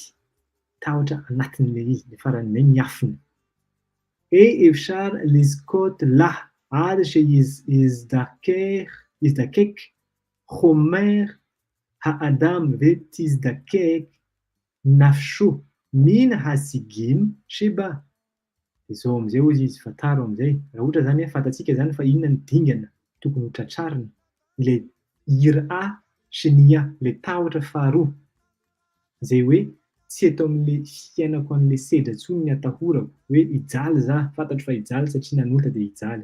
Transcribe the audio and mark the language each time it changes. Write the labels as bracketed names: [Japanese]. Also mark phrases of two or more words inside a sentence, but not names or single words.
[Malagasy] Tahotra anatin'ilay izy, le faran'ilay miafina. [Hebrew] אפשר לזכות לה עד שיזדכך חומר האדם ותזדכך נפשו מן הסיגים שבה. [Malagasy] Izao amin'izay hozy izy fantaro amin'izay. Raha ohatra zany hoe fantatsika zany fa inona ny dingana tokony ho tratrarina. Ilay ira sy nia, ilay tahotra faharoa. Izay hoe tsy eto amin'ilay fiainako an'ilay sedra intsony ny atahorako hoe hijaly za, fantatro fa hijaly satria nanolotra dia hijaly.